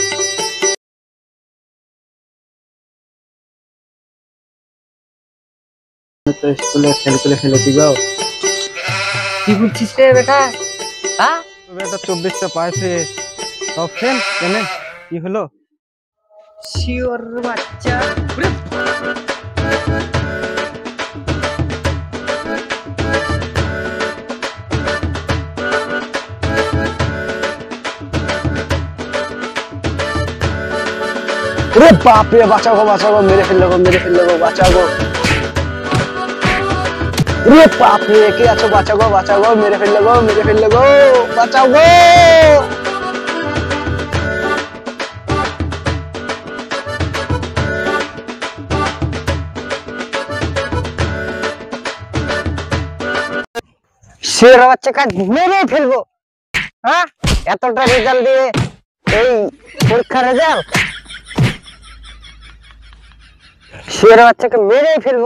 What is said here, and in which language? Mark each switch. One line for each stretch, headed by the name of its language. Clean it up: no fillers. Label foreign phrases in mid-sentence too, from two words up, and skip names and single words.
Bangla: তো স্কুলে ফেল করে ফেলেছি গো। কি বলছিস রে বেটা? হ্যাঁ, তোর বেটা 24টা পাইছে, সব ফেল কেন? কি হলো? শিওর বাচ্চা।
Hindi: अरे बाप रे, बचाओ गो, मेरे फेल गो, बचाओ गो। अरे बाप रे,
Bangla: কে আছো,
Hindi: बचाओ गो, मेरे फेल गो, बचाओ गो।
Bangla: শের বাচ্চাকে মেরে ফেলবো। হ্যাঁ, এতটা রেজাল্ট দিয়ে, এই পরীক্ষার রেজাল্ট, শের বাচ্চাকে মেরে ফেলবো।